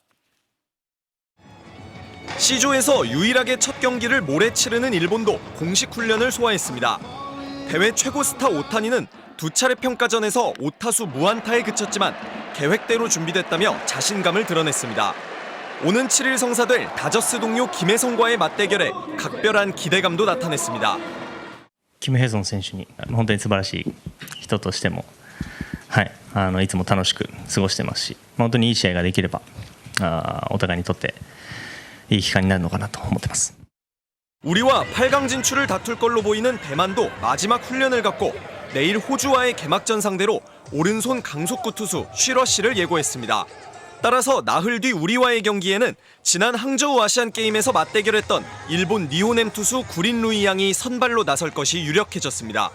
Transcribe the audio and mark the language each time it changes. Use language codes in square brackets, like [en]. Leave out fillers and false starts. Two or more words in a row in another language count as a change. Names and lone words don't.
[ko] C조에서 유일하게 첫 경기를 모레 치르는 일본도 공식 훈련을 소화했습니다. 대회 최고 스타 오타니는 두 차례 평가전에서 5타수 무안타에 그쳤지만 계획대로 준비됐다며 자신감을 드러냈습니다. 오는 7일 성사될 다저스 동료 김혜성과의 맞대결에 각별한 기대감도 나타냈습니다. [ja] キム・ヘソン選手に本当に素晴らしい人としても、いつも楽しく過ごしてますし、本当にいい試合ができればお互いにとっていい期間になるのかなと思ってます。 [ko] 우리와 8강 진출을 다툴 걸로 보이는 대만도 마지막 훈련을 갖고 내일 호주와의 개막전 상대로 오른손 강속구 투수 쉬러 씨를 예고했습니다. 따라서 나흘 뒤 우리와의 경기에는 지난 항저우 아시안게임에서 맞대결했던 일본 니호넴 투수 구린 루이 양이 선발로 나설 것이 유력해졌습니다.